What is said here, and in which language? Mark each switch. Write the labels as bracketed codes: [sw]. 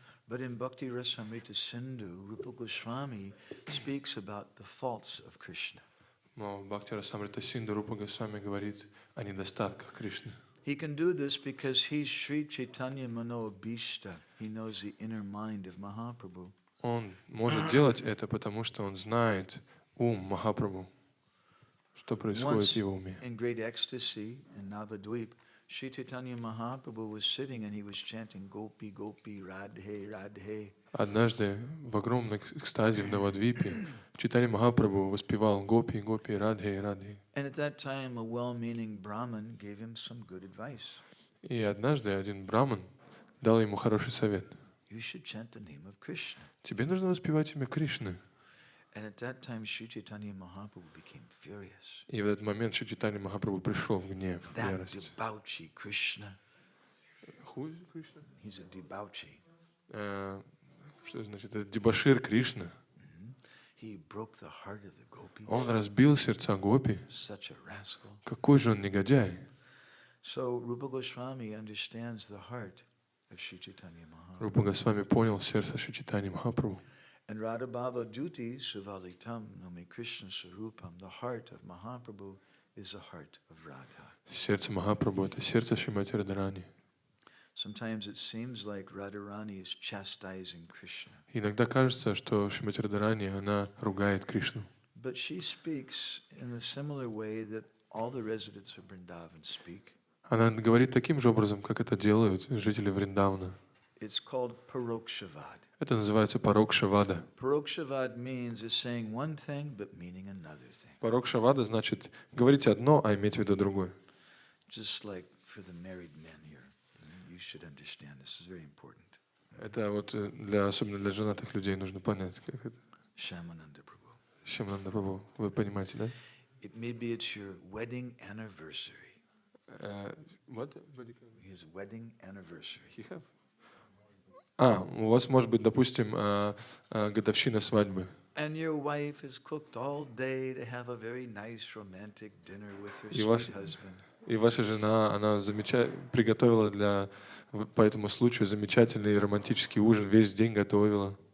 [en] But in Bhakti Rasamrita Sindhu, Rupa Goswami speaks about the faults of Krishna. [ru] Но в Бхакти Расамрита Синду Рупа Госвами говорит о недостатках Кришны. [en] He can do this because he's Sri Chaitanya Mano Abhishta. He knows the inner mind of Mahaprabhu. [ru] Он может делать это, потому что он знает ум Махапрабху, что происходит в его уме. [en] In great ecstasy in Navadvip, Sri Chaitanya Mahaprabhu was sitting and he was chanting Gopi Gopi Radhe Radhe. [ru] Однажды в огромной экстазе в Навадвипе Чайтанья Махапрабху воспевал Гопи, Гопи, Радхе, Радхе. [en] And at that time a well-meaning Brahmin gave him some good advice. [ru] И однажды один браман дал ему хороший совет. [en] You should chant the name of Krishna. [ru] Тебе нужно воспевать имя Кришны. [en] And at that time Sri Chaitanya Mahaprabhu became furious. [ru] И в этот момент Шри Чайтанья Махапрабху пришел в гнев, в [en] That [ru] ярость. [en] debauchee Krishna. Who is Krishna? He's a debauchee. [ru] Что значит? Это дебошир Кришна. [en] He broke the heart of the gopis. [ru] Он разбил сердца гопи. [en] Such a rascal. [ru] Какой же он негодяй. [en] So Rupa Goswami understands the heart of Sri Chaitanya Mahaprabhu. [ru] Рупа Госвами понял сердце Шри Чайтаньи Махапрабху. [sa] And Radha Bhava Duti Suvalitam Nome Krishna Sarupam. [en] The heart of Mahaprabhu is the heart of Radha. [ru] Сердце Махапрабху — это сердце Шримати Радхарани. [en] Sometimes it seems like Radharani is chastising Krishna. [ru] Иногда кажется, что Шримати Радхарани, она ругает Кришну. [en] But she speaks in a similar way that all the residents of Vrindavan speak. [ru] Она говорит таким же образом, как это делают жители Вриндавана. [en] It's called Parokshavad. [ru] Это называется Парокшавада. [en] Parokshavad means is saying one thing but meaning another thing. [ru] Парокшавада значит говорить одно, а иметь в виду другое. [en] Just like for the married men here. You should understand this is very important. [ru] Это вот особенно для женатых людей нужно понять, как это. [en] Shamananda Prabhu. [ru] Шамананда Прабху. Вы понимаете, да? [en] It maybe it's your wedding anniversary. What? His wedding anniversary. [ru] У вас может быть, допустим, годовщина свадьбы. [en] And your wife has cooked all day to have a very nice romantic dinner with her [ru] И [en] sweet husband. [ru] И ваша жена, она приготовила по этому случаю замечательный романтический ужин, весь день готовила.